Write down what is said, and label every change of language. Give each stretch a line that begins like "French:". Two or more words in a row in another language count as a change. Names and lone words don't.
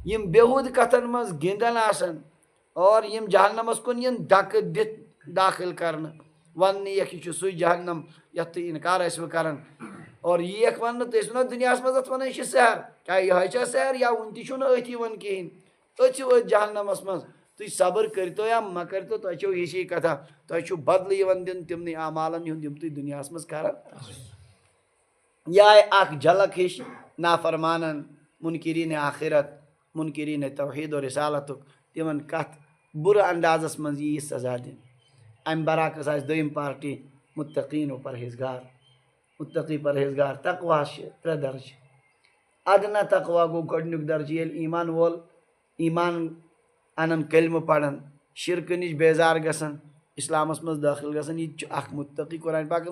Kashmiri: یم بےحوٗد کتھن مز گِنٛدان آسن اور یم جہنمس کن ین دھک دت داخل کرن ون یہ سوی جہنم یت تھی انکار ٲسوٕ کران اور یہ ون تھی ونو دنیا مز ات ون یہ سحر کیا یہ سحر یا ون تھی ات یوان کہین أژِو أتھۍ جہنمس مز تُہۍ صبر کٔرتو یا مہ کٔرتو تۄہہِ چھو ہِشی کتھا تۄہہِ چھو بدلہٕ یِوان دِنہٕ تِمنٕے اعمالن ہُنٛد یِم تُہۍ دُنیاہس منٛز کران یہ آیہِ اکھ جھلک ہِش نافرمانن منکرین آخرت منکرین توحید و رسالتُک تِمن کتھ بُرٕ اندازس منٛز یی سزا دِنہٕ امہِ برعکس آسہِ دوٚیِم پارٹی متقین و پرہیزگار متقی پرہیزگار تقواہس چھِ ترٛےٚ درجہٕ ادنا تقوا گوٚو گۄڈنیُک درجہٕ ییٚلہِ ایمان وول ایمان انن کلمہ پران شرکہ نش بیزار گژھان اسلامس مز داخل گژھان یہ اخ متقی قرآن پاکس